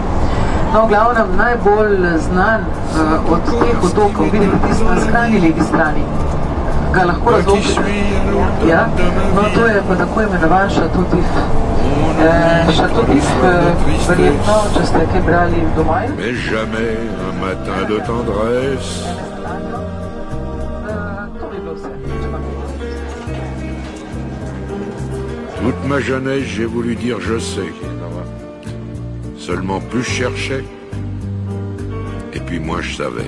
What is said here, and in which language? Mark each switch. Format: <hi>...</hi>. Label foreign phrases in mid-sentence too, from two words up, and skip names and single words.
<sl>No, v glavnem, najbolj znan od teh otokov, vidite tisti na skrajni levi strani, ga lahko razložite. Ja, no, to je pa tako imenovan Châteautif. Châteautif, verjetno, če ste kaj brali doma.</sl> <fr>Mais jamais un matin de tendresse. Toute ma jeunesse, j'ai voulu dire je sais. Seulement plus je cherchais, et puis moins je savais.</fr>